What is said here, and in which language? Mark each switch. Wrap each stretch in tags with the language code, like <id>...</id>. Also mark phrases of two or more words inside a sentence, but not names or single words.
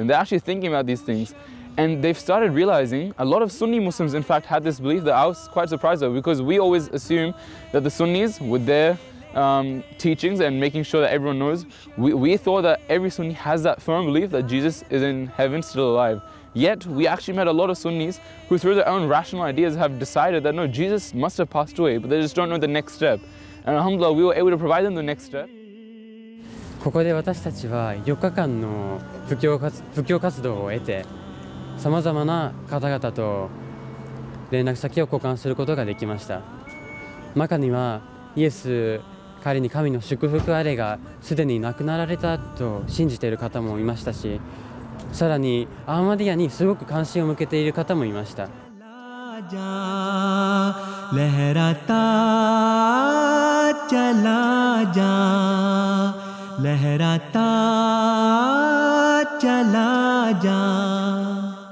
<en>They're actually thinking about these things. And they've started realizing, a lot of Sunni Muslims in fact had this belief that I was quite surprised of, because we always assume that the Sunnis, with their teachings and making sure that everyone knows, we thought that every Sunni has that firm belief that Jesus is in heaven still alive. Yet we actually met a lot of Sunnis who through their own rational ideas have decided that no, Jesus must have passed away, but they just don't know the next step. And alhamdulillah, we were able to provide them the next step.</en> <ja>ここで私たちは4日間の布教活動を得て、さまざまな方々と連絡先を交換することができました。中にはイエス、彼に神の祝福あれがすでに亡くなられたと信じている方もいましたし、さらにアーマディアにすごく関心を向けている方もいました。</ja> <hi>लहराता चला जा, लहराता चला जा.</hi>